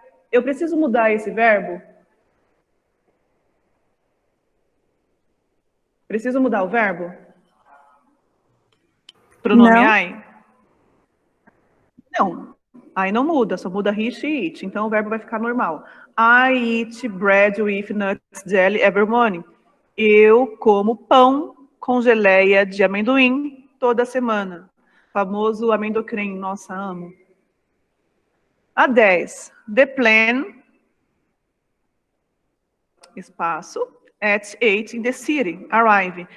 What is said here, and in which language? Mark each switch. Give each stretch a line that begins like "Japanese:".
Portuguese: Eu preciso mudar esse verbo? Preciso mudar o verbo? Pronome Não. I? Não. I não muda, só muda he, she, it. Então o verbo vai ficar normal.
English: I eat bread with nuts jelly every morning.
Portuguese: Eu como pão com geleia de amendoim toda semana. Famoso amendoim, nossa, amo. A 10.
English: The plan, espaço, at 8 in the city, arrive.